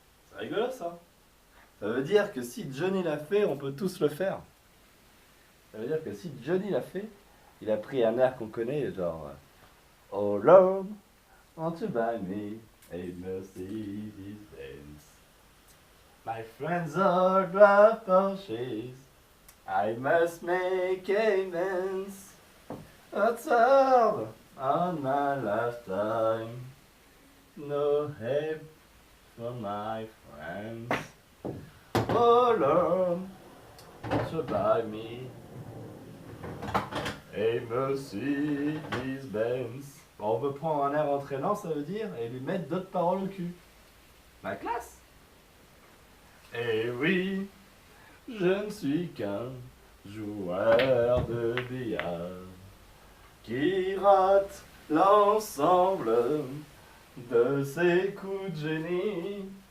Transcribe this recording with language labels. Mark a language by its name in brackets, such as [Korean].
[French] C'est rigolo ça. Ça veut dire que si Johnny l'a fait, on peut tous le faire. Ça veut dire que si Johnny l'a fait, il a pris un air qu'on connaît, genre [English] Oh Lord, won't you buy me a Mercedes Benz? My friends are drive Porsches. I must make amends. That's hard on my lifetime. No help from my friends. Oh Lord, won't you buy me a Mercedes Benz? [French] Bon, on peut prendre un air entraînant, ça veut dire, et lui mettre d'autres paroles au cul. Ma classe! Eh oui, je ne suis qu'un joueur de billard qui rate l'ensemble de ses coups de génie.